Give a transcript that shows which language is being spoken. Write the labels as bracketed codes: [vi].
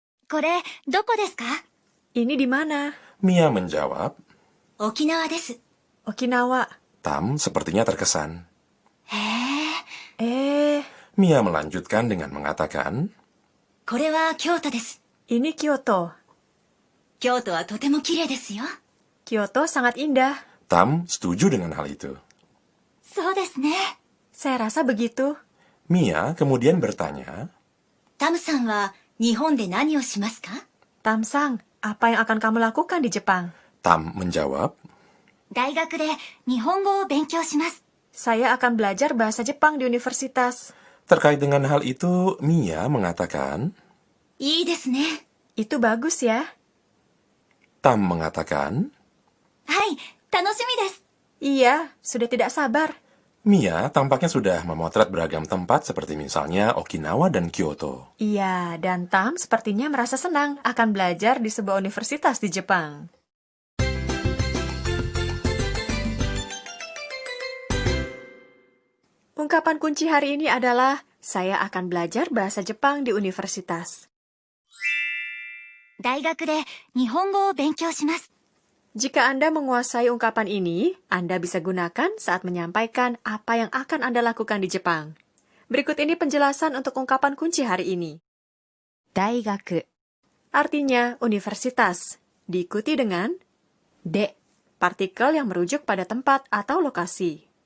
[ja] これどこですか？ [id] Ini di mana? Mia menjawab, [ja] 沖縄です。 [id] Okinawa. Tam sepertinya terkesan. [ja] へえ。 [id] Mia melanjutkan dengan mengatakan, [ja] これは京都です。 [id] Ini Kyoto. [ja] 京都はとても綺麗ですよ。 [id] Kyoto sangat indah. Tam setuju dengan hal itu. [ja] そうですね。 [id] Saya rasa begitu. Mia kemudian bertanya, [ja] タムさんは日本で何をしますか？ [id] Tam-sang, apa yang akan kamu lakukan di Jepang? Tam menjawab, [ja] 大学で日本語を勉強します。 [id] Saya akan belajar bahasa Jepang di universitas. terkait dengan hal itu, Mia mengatakan, [ja] いいですね。 [id] Itu bagus ya. Tam mengatakan, [ja] はい、楽しみです。 [id] Iya, sudah tidak sabar. Mia tampaknya sudah memotret beragam tempat seperti misalnya Okinawa dan Kyoto. Iya, dan Tam sepertinya merasa senang akan belajar di sebuah universitas di Jepang. Ungkapan kunci hari ini adalah, saya akan belajar bahasa Jepang di universitas. [ja] 大学で日本語を勉強します。 [id] Jika Anda menguasai ungkapan ini, Anda bisa gunakan saat menyampaikan apa yang akan Anda lakukan di Jepang. Berikut ini penjelasan untuk ungkapan kunci hari ini. [ja] 大学 [id] Artinya universitas, diikuti dengan de, partikel yang merujuk pada tempat atau lokasi.